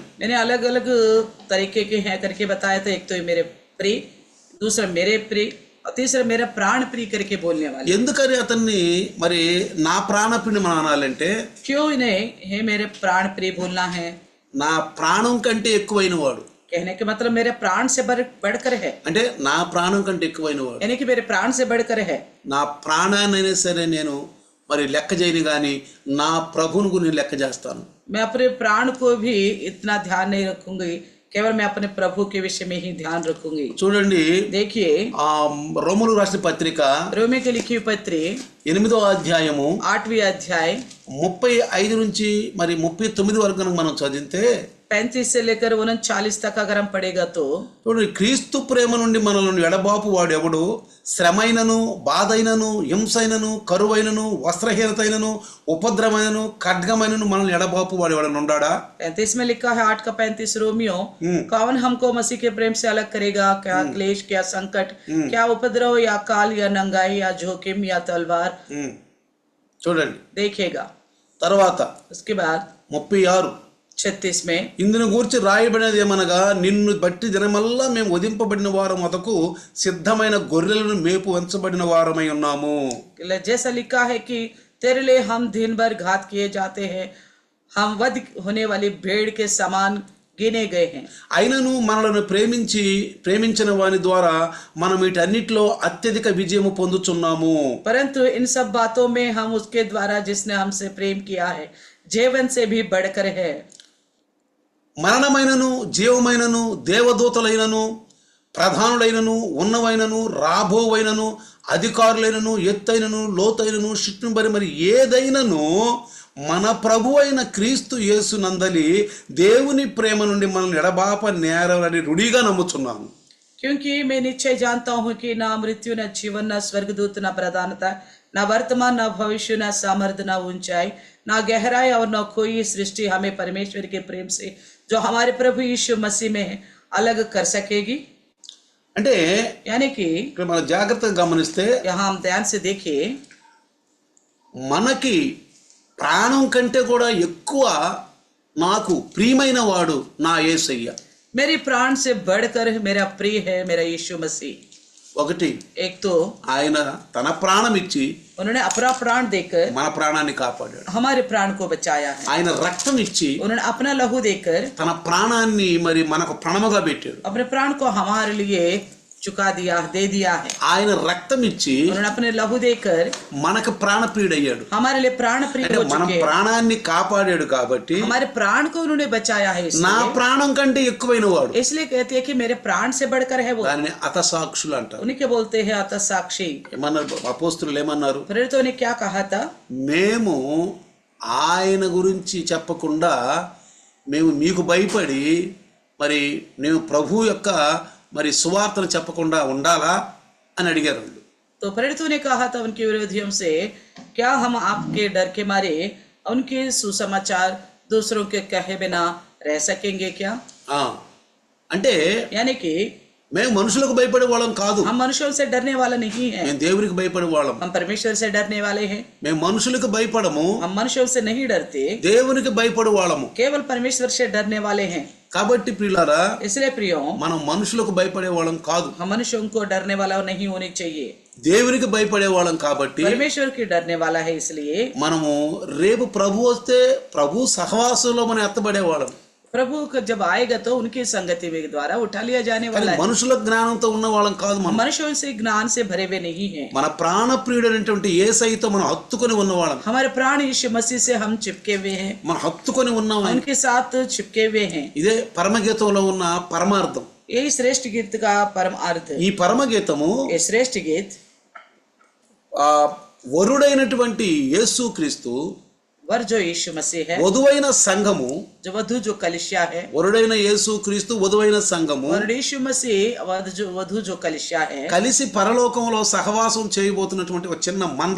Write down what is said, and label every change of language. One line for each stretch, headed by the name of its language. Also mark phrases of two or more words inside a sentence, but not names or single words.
Hindi: मैंने अलग अलग तरीके के हैं करके बताया था। एक तो मेरे प्रिय, दूसरा मेरे प्रिय और तीसरा मेरा प्राण प्रिय करके बोलने वाले।
Telugu: ఎందుకని అతన్ని మరి నా ప్రాణ ప్రియుడు మనం అనాలంటే,
Hindi: क्यों इन्हें हे मेरे प्राण प्रिय बोलना है?
Telugu: నా ప్రాణం కంటే ఎక్కువైన వాడు,
Hindi: कहने के मतलब मेरे प्राण से बढ़कर है,
Telugu: అంటే నా ప్రాణం కంటే ఎక్కువైన వాడు।
Hindi: यानी कि मेरे प्राण से बढ़कर है।
Telugu: నా ప్రాణాన్నైనా సరే నేను మరి లెక్క చేయను, కానీ నా ప్రభువును నేను లెక్క చేస్తాను।
Hindi: मैं अपने प्राण को भी इतना ध्यान नहीं रखूंगी, केवल मैं अपने प्रभु के विषय में ही ध्यान रखूंगी।
Telugu: చూడండి,
Hindi: देखिए
Telugu: రోమలు రాసిన పత్రిక
Hindi: रोमी की लिखी हुई पत्री
Telugu: 8వ అధ్యాయము
Hindi: 8वीं अध्याय
Telugu: 35 నుంచి మరి 39 వరకు కనుక మనం చదివితే
Hindi: 35 से लेकर 39 तक अगर हम पढ़ेगा तो
Telugu: చూడండి, క్రీస్తు ప్రేమ నుండి మనల్ని ఎడబాపు వాడు ఎవడు? శ్రమైనను, బాధైనను, హింసైనను, కరువైనను, వస్త్రహీనతైనను, ఉపద్రవమైనను, ఖడ్గమైనను మనల్ని ఎడబాపు వాడు ఎవడన్నా ఉన్నాడా?
Hindi: 35 में लिखा है 8 का 35 रोमियो, कौन हमको मसीह के प्रेम से अलग करेगा? क्या क्लेश, क्या संकट, क्या उपद्रव, या काल, या नंगाई, या जोखिम, या तलवार।
Telugu: చూడండి,
Hindi: देखेगा
Telugu: తర్వాత
Hindi: उसके बाद 36 36 में
Telugu: ఇందును గూర్చి రాయబడినది ఏమనగా, నిన్ను బట్టి దినమల్లా మేము వధింపబడిన వారం వదకు సిద్ధమైన గొర్రెలను మేపు ఉంచబడిన వారమై ఉన్నాము.
Hindi: जैसा लिखा है कि तेरे लिए हम दिन भर घात किए जाते हैं, हम वध होने वाली भेड़ के समान गिने गए हैं.
Telugu: అయినను మనలను ప్రేమించిన వాని ద్వారా మనం వీటన్నిటిలో అత్యధిక విజయము పొందుచున్నాము.
Hindi: परंतु इन सब बातों में हम उसके द्वारा जिसने हमसे प्रेम किया है जीवन से भी बढ़कर है.
Telugu: మరణమైనను జీవమైనను దేవదూతలైనను ప్రధానులైనను ఉన్నవైనను రాబోవైనను అధికారులైనను ఎత్తైనను లోతైనను శిక్షణ మరి ఏదైనను మన ప్రభు అయిన క్రీస్తు యేసు నందలి దేవుని ప్రేమ నుండి మనల్ని ఎడబాప నేరని రుడిగా నమ్ముచున్నాను.
Hindi: क्योंकि मैं निश्चय जानता हूँ कि ना मृत्यु न जीवन न स्वर्गदूत न प्रधानता न वर्तमान न भविष्य न सामर्थ्य न ऊंचाई न गहराई और न कोई सृष्टि हमें परमेश्वर के प्रेम से जो हमारे प्रभु यीशु मसीह में अलग कर सकेगी.
Telugu: అంటే
Hindi: यानी कि
Telugu: ఇక్కడ మనం జాగ్రత్తగా గమనిస్తే
Hindi: यहाँ हम ध्यान से देखिए,
Telugu: మనకి ప్రాణం కంటే కూడా ఎక్కువ నాకు ప్రియమైన వాడు నా యేసయ్య.
Hindi: मेरी प्राण से बढ़कर मेरा प्रिय है मेरा यीशु मसीह.
Telugu: ఒకటి,
Hindi: एक तो
Telugu: ఆయన తన ప్రాణం ఇచ్చి
Hindi: उन्होंने अपना प्राण देकर
Telugu: మన ప్రాణాన్ని కాపాడాడు.
Hindi: हमारे प्राण को बचाया है.
Telugu: ఆయన రక్తం ఇచ్చి
Hindi: उन्होंने अपना लहू देकर
Telugu: తన ప్రాణాన్ని మరి మనకు ప్రాణముగా పెట్టాడు.
Hindi: अपने प्राण को हमारे लिए चुका दिया, दे दिया है.
Telugu: ఆయన రక్తం ఇచ్చి
Hindi: उन्होंने अपने लहू देकर
Telugu: మనకు ప్రాణప్రియుడయ్యాడు.
Hindi: हमारे लिए प्राण प्रिय
Telugu: అంటే
Hindi: हो
Telugu: మన
Hindi: चुके हैं.
Telugu: ప్రాణాన్ని కాపాడాడు కాబట్టి
Hindi: हमारे प्राण को उन्होंने बचाया है.
Telugu: నా
Hindi: इसलिए
Telugu: ప్రాణం కంటే ఎక్కువైన వాడు.
Hindi: इसलिए कहते हैं कि मेरे प्राण से बढ़कर है वो.
Telugu: దానిని అతసాక్షులు అంటారు.
Hindi: उन्हीं के बोलते हैं अतः साक्षी.
Telugu: ఏమన్నారు అపోస్తులు ఏమన్నారు?
Hindi: प्रेरितों ने क्या कहा था?
Telugu: మేము ఆయన గురించి చెప్పకుండా మేము మీకు భయపడి మరి నేను ప్రభు యొక్క మరి సువార్తను చెప్పకుండా ఉండాలా అని అడిగారు.
Hindi: तो प्रेरितों ने कहा था उनके विरोधियों से, क्या हम आपके डर के मारे उनके सुसमाचार दूसरों के कहे बिना रह सकेंगे क्या?
Telugu: అంటే
Hindi: यानी कि
Telugu: మేము మనుషులకు భయపడే వాళ్ళం కాదు,
Hindi: हम मनुष्यों से डरने वाला नहीं है,
Telugu: మేము దేవునికి భయపడే వాళ్ళం.
Hindi: हम परमेश्वर से डरने वाले हैं.
Telugu: మేము మనుషులకు భయపడము,
Hindi: हम मनुष्यों से नहीं डरते,
Telugu: దేవునికి భయపడే వాళ్ళము.
Hindi: केवल परमेश्वर से डरने वाले हैं.
Telugu: కాబట్టి ప్రియులారా,
Hindi: इसलिए प्रियो,
Telugu: మనం మనుషులకు భయపడే వాళ్ళం కాదు,
Hindi: हम मनुष्यों को डरने वाला नहीं होने चाहिए,
Telugu: దేవునికి భయపడే వాళ్ళం. కాబట్టి
Hindi: परमेश्वर की डरने वाला है. इसलिए
Telugu: మనము రేపు ప్రభు వస్తే ప్రభు సహవాసంలో మనం ఎత్తబడే వాళ్ళం.
Hindi: प्रभु जब आएगा तो उनकी संगति के द्वारा उठा लिया जाने वाला है.
Telugu: మనుషుల జ్ఞానంతో ఉన్న వాళ్ళం కాదు మనం.
Hindi: मनुष्यों से ज्ञान से भरे हुए नहीं है.
Telugu: మన ప్రాణప్రియుడైనటువంటి యేసయ్యతో మనం హత్తుకొని ఉన్నవాళ్ళం.
Hindi: हमारे प्राण यीशु मसीह से हम चिपके हुए हैं,
Telugu: మనం హత్తుకొని ఉన్నాం.
Hindi: उनके साथ चिपके हुए हैं.
Telugu: ఇదే పరమగీతంలో ఉన్న పరమార్థం.
Hindi: यही श्रेष्ठ गीत का परम अर्थ.
Telugu: ఈ పరమగీతము
Hindi: ये श्रेष्ठ गीत
Telugu: వరుడైనటువంటి యేసుక్రీస్తు,
Hindi: वर जो यीशु मसीह है,
Telugu: వధువైన సంఘము,
Hindi: जो वधु जो कलिसिया है,
Telugu: వరుడైన యేసుక్రీస్తు వధువైన సంఘము
Hindi: और यीशु मसीह वधु जो कलिसिया है,
Telugu: కలిసి పరలోకంలో సహవాసం చేయబోతున్నటువంటి ఒక చిన్న మంద.